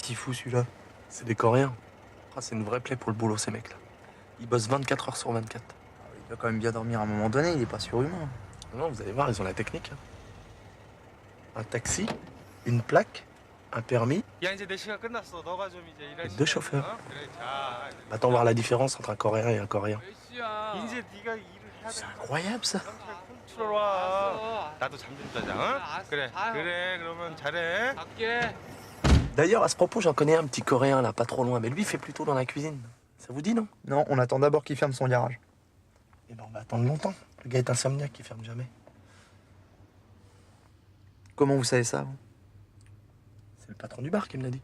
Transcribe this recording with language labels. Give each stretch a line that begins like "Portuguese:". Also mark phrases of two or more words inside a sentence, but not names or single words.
French: tout celui-là? C'est des Coréens. Ah, c'est une vraie plaie pour le boulot, ces mecs-là. Ils bossent 24 heures sur 24. Il doit quand même bien dormir à un moment donné, il est pas surhumain. Non, vous allez voir, ils ont la technique. Un taxi, une plaque, un permis,
Korean: 야 이제 내 시간 끝났어. 너가 좀 이제 일할
French: et
Korean: 시간.
French: 2 chauffeurs.
Korean: 그래 자.
French: Va-t'en voir la différence entre un Coréen et un Coréen.
Korean: 이제 네가 일을 해야 돼.
French: Incroyable, ça.
Korean: 컨트롤 와. 나도 잠 좀 자자. 응? 그래. 그래. 그러면 잘해. 갈게.
French: D'ailleurs, à ce propos, j'en connais un petit Coréen, là, pas trop loin, mais lui, il fait plutôt dans la cuisine. Ça vous dit, non? Non, on attend d'abord qu'il ferme son garage. Eh ben, on va attendre longtemps. Le gars est insomniaque, il ferme jamais. Comment vous savez ça, vous? C'est le patron du bar qui me l'a dit.